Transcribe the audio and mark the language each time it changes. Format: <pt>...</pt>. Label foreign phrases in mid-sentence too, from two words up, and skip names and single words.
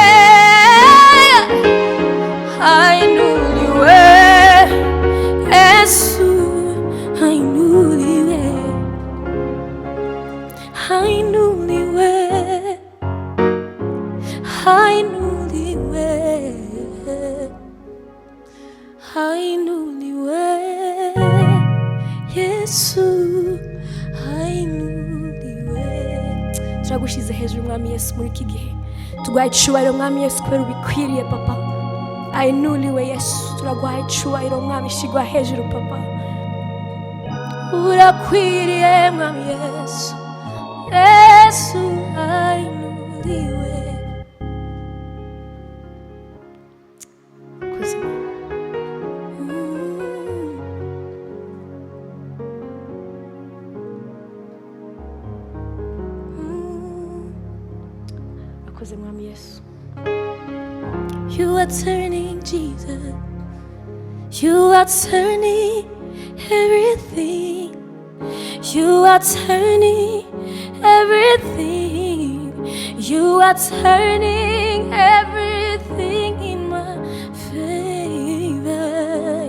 <sw>ainuliwe Yesu ainuliwe ainuliwe ainuliwe ainuliwe Yesu ainuliwe</sw> <rw>turagushize hejuru mwami Yesu muri iki gihe tuguhaye icyubahiro mwami Yesu kubera ubikwiriye papa wainuliwe Yesu, turaguhaye icyubahiro mwami, shigwa hejuru papa, urakwiriye mwami Yesu, Yesu wainuliwe. Akoze mwami Yesu.</rw> <en>You are turning, Jesus. You are turning everything. You are turning everything. You are turning everything in my favor.</en>